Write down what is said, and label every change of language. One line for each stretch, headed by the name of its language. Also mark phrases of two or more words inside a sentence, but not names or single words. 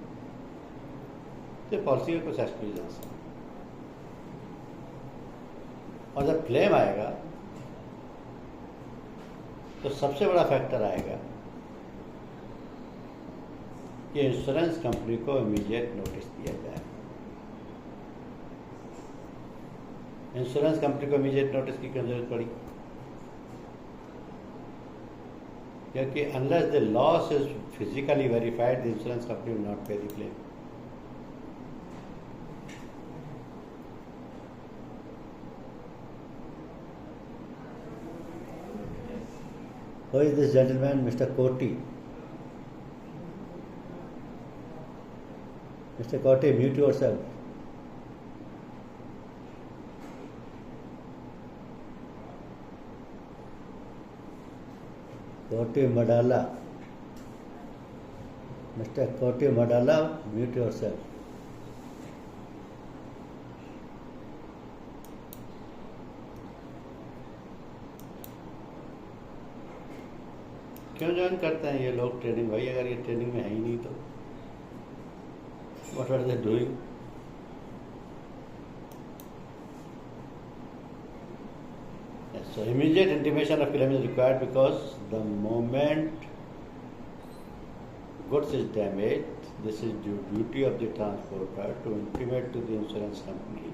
Hindi: तो पॉलिसी में कुछ एक्सक्लूजन्स हैं, और जब क्लेम आएगा तो सबसे बड़ा फैक्टर आएगा कि
English: insurance company
Hindi: को
English: immediate notice
Hindi: दिया जाए।
English: insurance company
Hindi: को
English: immediate notice
Hindi: की क्यों जरूरत पड़ी?
English: क्योंकि unless the loss is physically verified, the insurance company will not pay the claim. Who is this gentleman, Mr. Koti? Mr. Koti, mute yourself. Koti Madala. Mr. Koti Madala, mute yourself.
Hindi: क्यों ज्वाइन करते हैं ये लोग ट्रेनिंग? भाई अगर ये ट्रेनिंग में है ही नहीं तो
English: what are they doing? So immediate intimation of claim is required because the moment goods is damaged, this is the duty of the transporter to intimate to the insurance company.